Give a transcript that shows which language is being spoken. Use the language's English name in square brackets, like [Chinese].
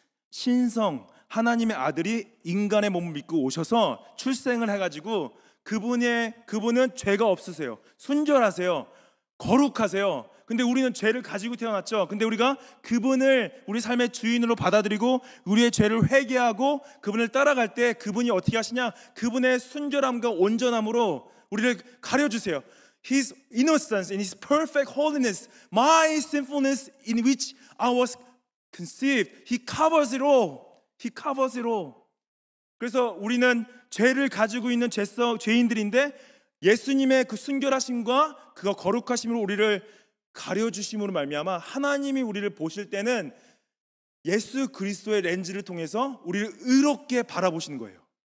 [Korean] 신성, 하나님의 아들이 인간의 몸을 믿고 오셔서 출생을 해가지고 그분은 죄가 없으세요. 순결하세요. 거룩하세요. 근데 우리는 죄를 가지고 태어났죠. 근데 우리가 그분을 우리 삶의 주인으로 받아들이고 우리의 죄를 회개하고 그분을 따라갈 때 그분이 어떻게 하시냐? 그분의 순결함과 온전함으로 우리를 가려주세요. [English] His innocence and His perfect holiness, my sinfulness in which I was conceived, He covers it all. He covers it all. [Korean] 그래서 우리는 죄를 가지고 있는 죄인들인데 예수님의 그 순결하심과 그 거룩하심으로 우리를 가려주심으로 말미암아 하나님이 우리를 보실 때는 예수 그리스도의 렌즈를 통해서 우리를 의롭게 바라보시는 거예요.